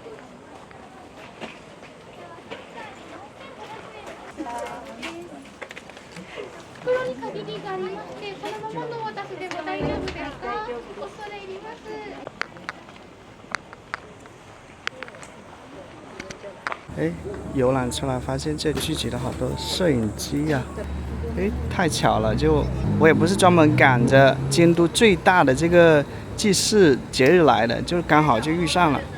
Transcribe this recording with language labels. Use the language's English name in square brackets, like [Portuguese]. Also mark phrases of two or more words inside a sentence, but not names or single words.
[Japanese] 袋に限りがありまして、そのままのお渡しでも大丈夫ですか？恐れ入ります。 [Chinese] 游览出来发现这聚集了好多摄影机呀、太巧了，就我也不是专门赶着京都最大的这个祭祀节日来的，就刚好就遇上了。